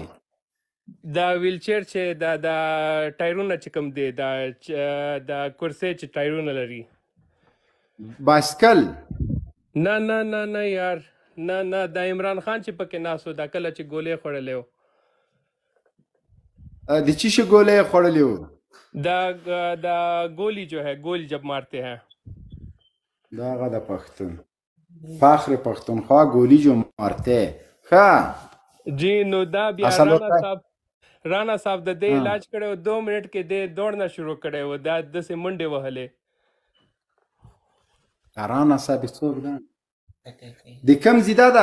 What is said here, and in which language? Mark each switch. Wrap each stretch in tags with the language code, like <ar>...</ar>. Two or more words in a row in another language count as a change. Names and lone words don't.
<ps>دا ویلچیر چې دا ټایرونه چې کوم دی دا کرسۍ چې ټایرونه لري بایسکل نه نه نه نه یار نه دا عمران خان چې پکې ناست و دا کله چې ګولې خوړلی و د چی شي ګولې خوړلې</ps> <ur>دا گولی جو ہے گولی جب مارتے ہیں</ur> <ps>دغه د پښتون فخر پښتونخوا ګولي جو مارته ښه جی نو دا بیا رانا صاحب د دې علاج کړی و 2 منټ کې د دوړنه شروع کړی و دا داسې منډې وهلې رانا صاحب څوک ده د کوم ځای ده</ps>